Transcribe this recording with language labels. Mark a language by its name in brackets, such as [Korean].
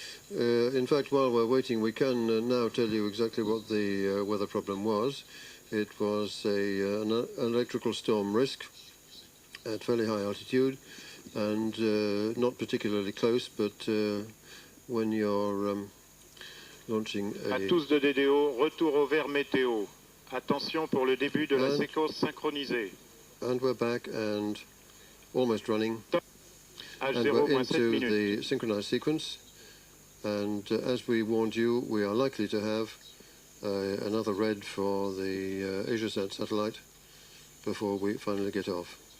[English] In fact, while we're waiting, we can now tell you exactly what the weather problem was. It was an electrical storm risk at fairly high altitude and not particularly close, but when you're launching a... [French] À tous de DDO, retour au vert météo. Attention pour le début de la séquence synchronisée. [English] And we're back and almost running. And [French] H0 moins 7 [English] into [French] minutes. [English] the synchronized sequence. And as we warned you, we are likely to have another red for the Asiasat satellite before we finally get off.